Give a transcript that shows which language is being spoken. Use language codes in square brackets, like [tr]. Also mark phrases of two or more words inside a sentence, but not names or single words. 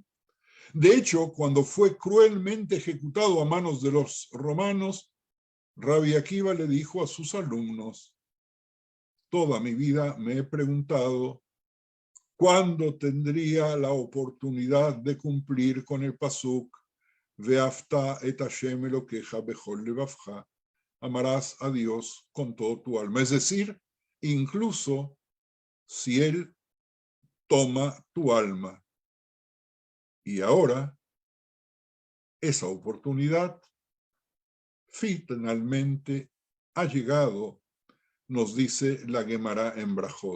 [es] De hecho, cuando fue cruelmente ejecutado a manos de los romanos, Rabbi Akiva le dijo a sus alumnos: toda mi vida me he preguntado cuándo tendría la oportunidad de cumplir con el pasuk [he] ואהבת את השם אלוקיך בכל לבבך, [es] amarás a Dios con todo tu alma. Es decir, incluso si Él toma tu alma. Y ahora, esa oportunidad finalmente ha llegado, nos dice la Gemara en Brajot.